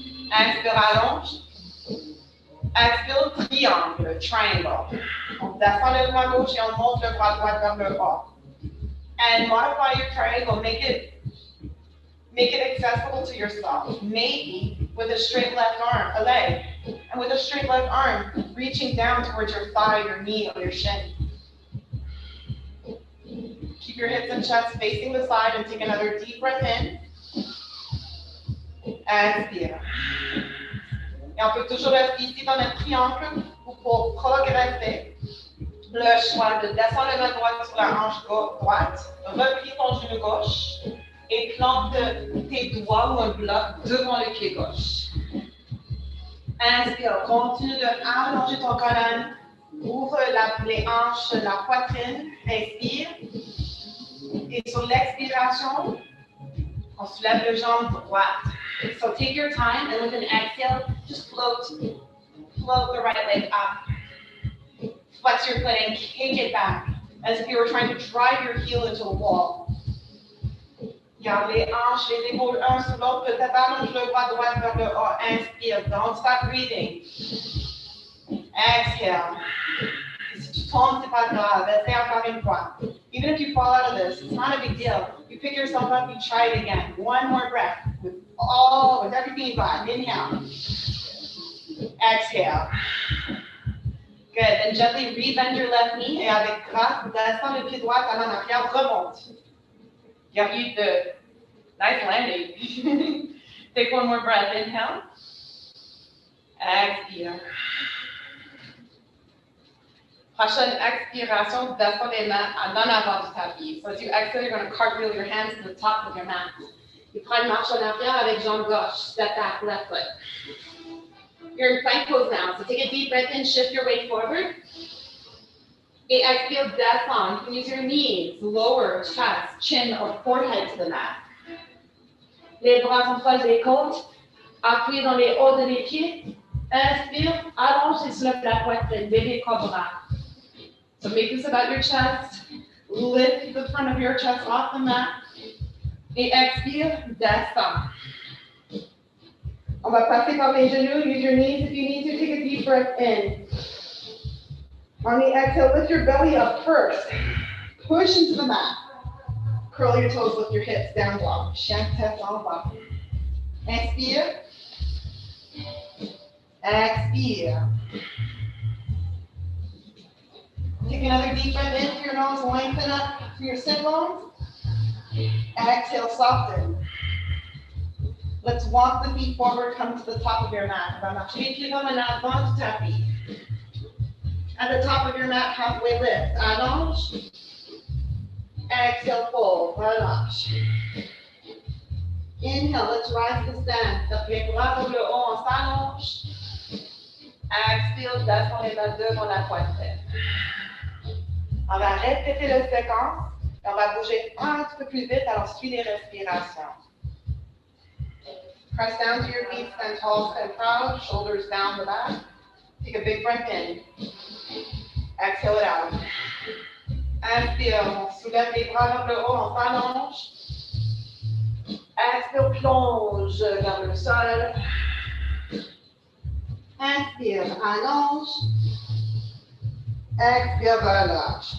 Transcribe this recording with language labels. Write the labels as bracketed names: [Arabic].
[French] Inspire, allonge. Expire, triangle, triangle. On descend le bras gauche et on monte le bras droit vers le bas. [English] And modify your triangle, make it accessible to yourself. Maybe with a straight left arm, a leg. And with a straight left arm, reaching down towards your thigh, your knee, or your shin. Keep your hips and chest facing the side and take another deep breath in. [French] Expire. Et on peut toujours rester ici dans notre triangle ou pour progresser. Le choix de descendre le main droite sur la hanche droite, replie ton genou gauche et plante tes doigts ou un bloc devant le pied gauche. Inspire, continue de allonger ton colonne, ouvre les hanches, la poitrine, inspire. Et sur l'expiration, on soulève le jambe droite. [English] So take your time and with an exhale, just float the right leg up. Flex your foot and kick it back as if you were trying to drive your heel into a wall. [French] Garde les hanches, les épaules un sur l'autre, peut-être allonge le bras droit vers le haut. Inspire, [English] don't stop breathing. Exhale. [French] Si tu tombes, c'est pas grave. Essaye encore une fois. [English] Even if you fall out of this, it's not a big deal. You pick yourself up, you try it again. One more breath with everything you got. Inhale. Exhale. Good. Then gently rebend your left knee [French] et avec grâce, descends le pied droit, talon en arrière, remonte. [English] Guerrier 2. Nice landing. Take one more breath. Inhale. [French] Expire. Prochaine expiration, descends les mains en avant du tapis. [English] So as you exhale, you're going to cartwheel your hands to the top of your mat. You [French] prends une marche en arrière avec jambe gauche. [English] Step back, left foot. You're in plank pose now. So take a deep breath in, shift your weight forward. [French] Et expire, descend. [English] You can use your knees, lower chest, chin, or forehead to the mat. [French] Les bras sont proches des côtes. Appuyez dans les hauts de les pieds. Inspire, allonge et soulève la poitrine. Bébé cobra. [English] So make this about your chest. Lift the front of your chest off the mat. [French] Et expire, descend. On va passer par les genoux. [English] Use your knees if you need to. Take a deep breath in. On the exhale, lift your belly up first. Push into the mat. Curl your toes, lift your hips, down dog. [French] Chien tête en bas. Inspire. Expire. [English] Take another deep breath in through your nose, lengthen up through your sit bones. Exhale, soften. Let's walk the feet forward, come to the top of your mat. [French] On va marcher les pieds comme en avant du tapis. [English] At the top of your mat, halfway lift. [French] Allonge. [English] Exhale, fold. [French] Relâche. [English] Inhale, let's rise to stand. [French] Tape les bras vers le haut, on s'allonge. Expire, descend les mains devant la poitrine. On va répéter la séquence. Et on va bouger un petit peu plus vite, alors suis les respirations. [English] Press down to your feet, stand tall, stand proud, shoulders down the back. Take a big breath in. Exhale it out. [French] Inspire, on soulève les bras vers le haut, on s'allonge. Expire, plonge vers le sol. Inspire, allonge. Expire, relâche.